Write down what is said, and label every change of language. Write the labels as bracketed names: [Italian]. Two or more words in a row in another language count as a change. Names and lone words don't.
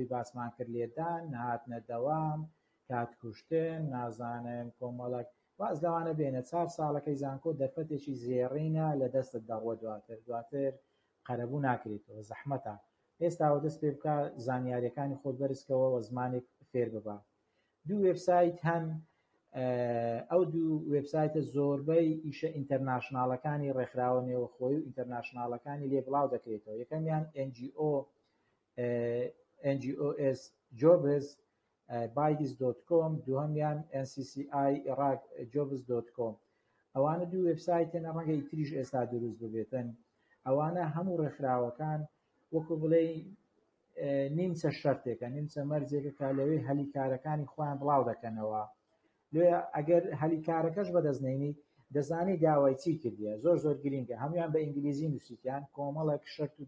[Central Kurdish] باسمان کرد لێدان نهاتنە دەوام کات کوشتن نازانم کۆمەڵک واز لەوانە بێنە 4 ساڵەکەی زانکۆ دەرفەتێکی زێڕینە لە دەستت دەڕوە دواتر قەرەبوو ناکرێتەوە زەحمەتە ئێستاوە دەست پێ بکە زانیاریەکانی خۆت بەرزکەوە زمانێک فێر ببە دوو وێبسایت هەن ئەو دوو وێبسایتە زۆربەی ئیشە ئینتەرناشناڵەکانی ڕێکخراوە نێوەخۆی و ئینتەرناشناڵەکانی لێ بڵاو دەکرێتەوە یەکەمیان NGOs Jobs Baidiz.com دووهەمیان NCCI Iraq Jobs.com ئەوانە دوو وێبسایتن ڕەنگەی تریش ئێستا دروست ببێتن ئەوانە هەموو ڕێکخراوەکان وەکو بڵێ نیمچە شەرتێکە نیمچە مەرجێکە کە لەوێ هەلی کارەکانی خۆیان بڵاو دەکەنەوە لێ ئەگەر هەلی کارەکەش بەدەستنێنی دەزانی داوای چی کردیە زۆر گرینگە هەمویان بە ئینگلیزی نووسیتیان کۆمەڵێک شەرت و